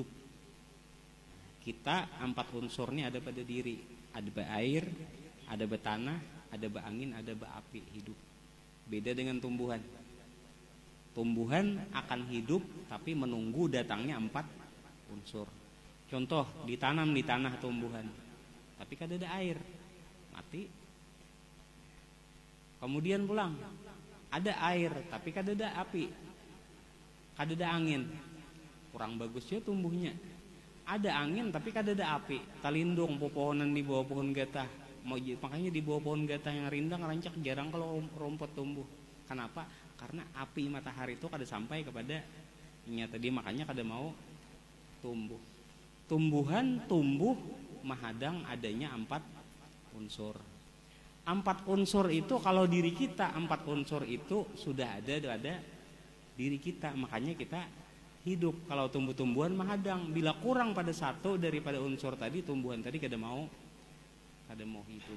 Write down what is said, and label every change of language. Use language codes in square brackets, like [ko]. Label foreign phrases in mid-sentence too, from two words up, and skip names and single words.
[bjn] Kita 4 unsur ini ada pada diri. Ada air, ada tanah, ada angin, ada api, hidup. Beda dengan tumbuhan. Tumbuhan akan hidup tapi menunggu datangnya 4 unsur. Contoh, ditanam di tanah tumbuhan, tapi kada ada air, mati. Kemudian pulang, ada air tapi kada ada api, kada ada angin, kurang bagusnya tumbuhnya. Ada angin tapi kada ada api, talindung pepohonan di bawah pohon gatah. Makanya di bawah pohon gatah yang rindang rancak jarang kalau rumput tumbuh. Kenapa? Karena api matahari itu kada sampai kepada tadi, makanya kada mau tumbuh. Tumbuhan tumbuh menghadang adanya 4 unsur. 4 unsur itu kalau diri kita, 4 unsur itu sudah ada pada diri kita, makanya kita hidup. Kalau tumbuh-tumbuhan menghadang, bila kurang pada satu daripada unsur tadi, tumbuhan tadi kada mau hidup.